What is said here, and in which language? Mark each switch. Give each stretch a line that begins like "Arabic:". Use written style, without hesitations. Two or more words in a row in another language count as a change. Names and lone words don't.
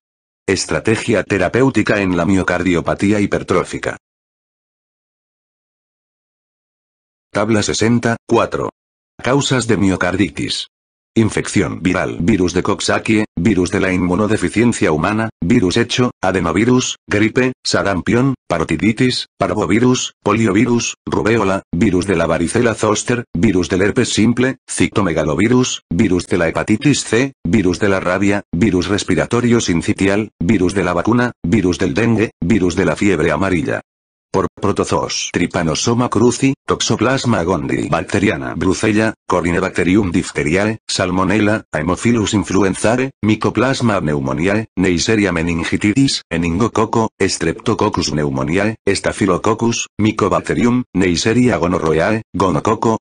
Spanish: Estrategia terapéutica en la miocardiopatía hipertrófica. Tabla 60.4. Causas de miocarditis. Infección viral, virus de Coxsackie, virus de la inmunodeficiencia humana, virus hecho, adenovirus, gripe, sarampión, parotiditis, parvovirus, poliovirus, rubéola, virus de la varicela zoster, virus del herpes simple, citomegalovirus, virus de la hepatitis C, virus de la rabia, virus respiratorio sincitial, virus de la vacuna, virus del dengue, virus de la fiebre amarilla. Por protozoos Trypanosoma cruzi, Toxoplasma gondii bacteriana Brucella, Corynebacterium diphtheriae, Salmonella, Haemophilus influenzae, Mycoplasma pneumoniae, Neisseria meningitidis, Meningococo, Streptococcus pneumoniae, Staphylococcus, Mycobacterium, Neisseria gonorrhoeae, Gonococo,